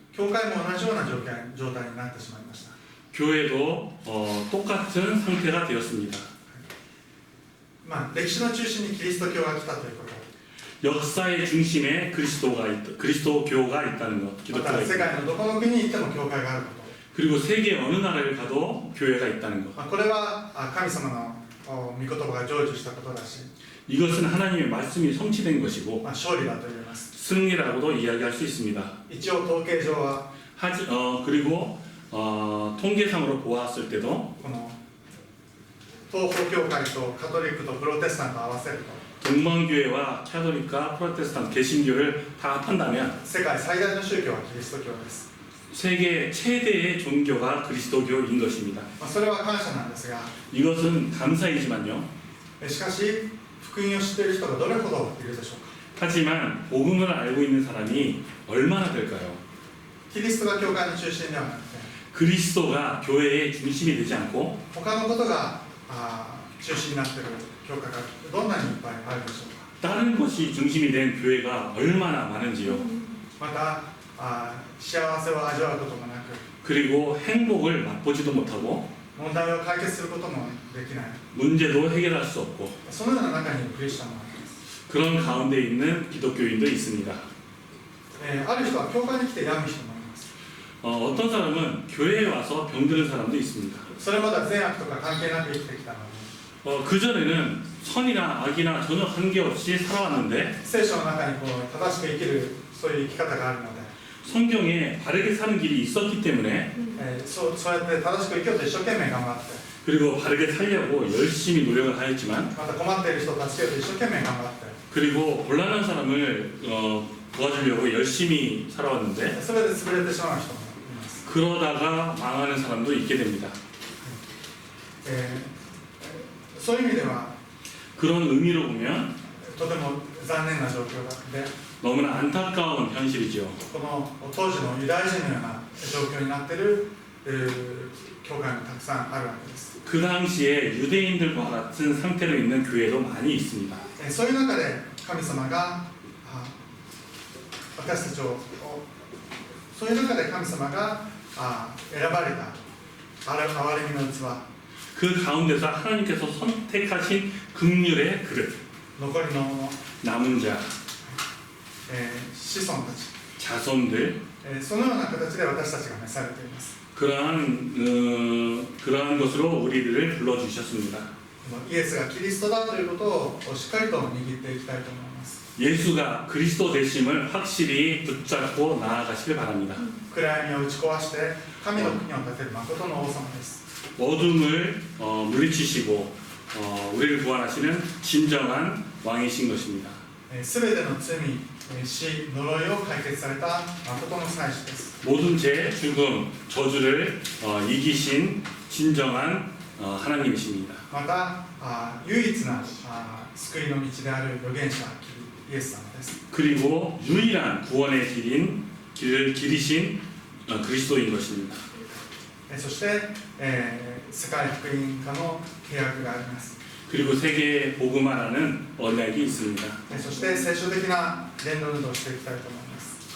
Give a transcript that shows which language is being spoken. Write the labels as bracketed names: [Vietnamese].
[Japanese] 教会も同じような状態になってしまいました。 [Korean] 교회도 똑같은 상태가 되었습니다. [Japanese] 歴史の中心にキリスト教が来たということ、 [Korean] 역사의 중심에 그리스도교가 있다는 것, [Japanese] ま [Korean] 기독교가 [Japanese] た世 [Korean] 있다. [Japanese] 界のどこの国に行っても教会があるこ [Korean] 그리고 세계 어느 나라를 가도 교회가 있다는 것. [Japanese] と、これは神様の御言葉が成就したことだし、 [Korean] 이것은 하나님의 말씀이 성취된 것이고 [Japanese] 勝利だと言えます。 [Korean] 승리라고도 이야기할 수 있습니다. [Japanese] 一応統計上は [Korean] 그리고 통계상으로 보았을 때도 [Japanese] この東方教会とカトリックとプロテスタントを合わせると [Korean] 동방교회와 카톨릭과 프로테스탄트 개신교를 다 합한다면 [Japanese] 世界最大の宗教はキリスト教です。 [Korean] 세계 최대의 종교가 그리스도교인 것입니다. [Japanese] それは感謝なんですが、 [Korean] 이것은 감사이지만요. [Japanese] しかし福音を知っている人がどれほどいるでしょうか。 [Korean] 하지만 복음을 알고 있는 사람이 얼마나 될까요? [Japanese] キリストが教会の中心ではなくて、 [Korean] 그리스도가 교회의 중심이 되지 않고 [Japanese] 他のことが中心になっている教会がどんなにいっぱいあるでしょうか。 [Korean] 다른 것이 중심이 된 교회가 얼마나 많은지요. [Japanese] また幸せを味わうこともなく、 [Korean] 그리고 행복을 맛보지도 못하고 [Japanese] 問題を解決することもできない、 [Korean] 문제도 해결할 수 없고 [Japanese] そのような中にいるクリスチャンもあります。 [Korean] 그런 가운데 있는 기독교인도 있습니다. [Japanese] ある人は教会に来て病む人もいます。 [Korean] 어떤 사람은 교회에 와서 병드는 사람도 있습니다. [Japanese] それまでは善悪とか関係なく生きてきたのに、 [Korean] 그전에는 선이나 악이나 전혀 관계없이 살아왔는데 [Japanese] 聖書の中に正しく生きるそういう生き方があるので、 [Korean] 성경에 바르게 사는 길이 있었기 때문에 [Japanese] そうやって正しく生きようと一生懸命頑張って、 [Korean] 그리고 바르게 살려고 열심히 노력을 하였지만 [Japanese] また困っている人を助けようと一生懸命頑張って、 [Korean] 그리고 곤란한 사람을 도와주려고 열심히 살아왔는데 [Japanese] それで潰れてしまう人もいます。 [Korean] 그러다가 망하는 사람도 있게 됩니다. [Japanese] そういう意味では [Korean] 그런 의미로 보면 [Japanese] とても残念な状況で、 [Korean] 너무나 안타까운 현실이죠. [Japanese] この当時のユダヤ人のような状況になっている教会もたくさんあるわけです。 [Korean] 그 당시에 유대인들과 같은 상태로 있는 교회도 많이 있습니다. [Japanese] そういう中で神様が私たちを、そういう中で神様が選ばれた憐れみの器、 [Korean] 그 가운데서 하나님께서 선택하신 긍휼의 그릇, [Japanese] 残りのもの、 [Korean] 남은 자, [Japanese] 子孫たち、 [Korean] 자손들, [Japanese] そのような形で私たちが召されています。 [Korean] 그러한 것으로 우리들을 불러주셨습니다. [Japanese] イエスがキリストだということをしっかりと握っていきたいと思います。 [Korean] 예수가 그리스도 되심을 확실히 붙잡고 나아가시길 바랍니다. [Japanese] 暗闇を打ち壊して神の国を建てる誠の王様です。 [Korean] 어둠을 물리치시고 우리를 구원하시는 진정한 왕이신 것입니다. [Japanese] すべての罪、死、呪いを解決された誠の祭司です。 [Korean] 모든 죄, 죽음, 저주를 이기신 진정한 하나님이십니다. [Japanese] また唯一な救いの道である預言者イエス様です。 [Korean] 그리고 유일한 구원의 길을 기리신 그리스도인 것입니다. [Japanese] そして、世界福音化の契約があります。 [Korean] 그리고 세계 복음화라는 언약이 있습니다. [Japanese] そして聖書的な伝道運動をしていきたいと思います。